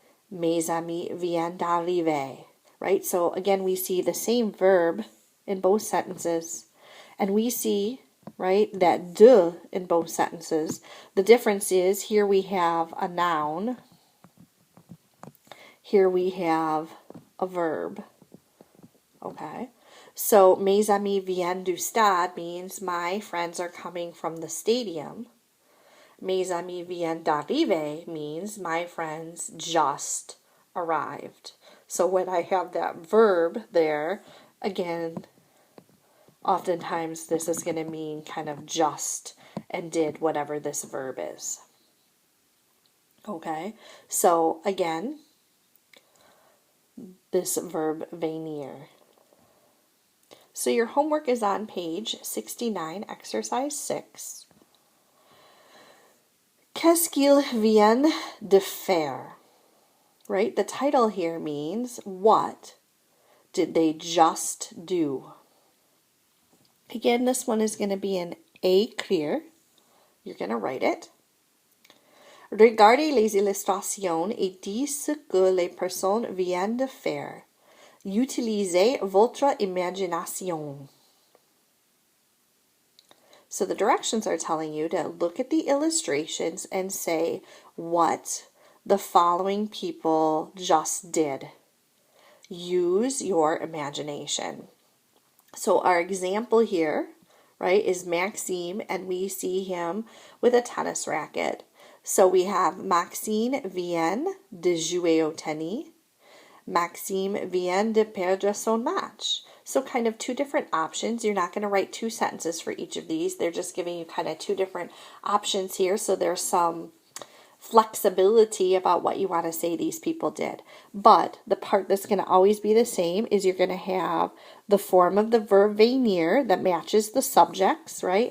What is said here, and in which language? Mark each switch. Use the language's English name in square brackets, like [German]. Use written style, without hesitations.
[French] Mes amis viennent d'arriver. [English] Right? So again, we see the same verb in both sentences. And we see, right, that de in both sentences. The difference is here we have a noun. Here we have a verb. Okay? So, [French] mes amis viennent du stade [English] means my friends are coming from the stadium. [French] Mes amis viennent d'arriver [English] means my friends just arrived. So when I have that verb there, again, oftentimes this is going to mean kind of just and did whatever this verb is. Okay, so again, this verb venir. So your homework is on page 69, exercise 6. [French] Qu'est-ce qu'ils viennent de faire? [English] Right? The title here means what did they just do? Again, this one is going to be in écrire. You're going to write it. [French] Regardez les illustrations et dites ce que les personnes viennent de faire. Utilisez votre imagination. [English] So the directions are telling you to look at the illustrations and say what the following people just did. Use your imagination. So our example here, right, is Maxime, and we see him with a tennis racket. [French] So we have Maxime vient de jouer au tennis. Maxime vient de perdre son match. [English] So kind of two different options. You're not going to write two sentences for each of these. They're just giving you kind of two different options here. So there's some flexibility about what you want to say these people did. But the part that's going to always be the same is you're going to have the form of the verb venir that matches the subjects, right?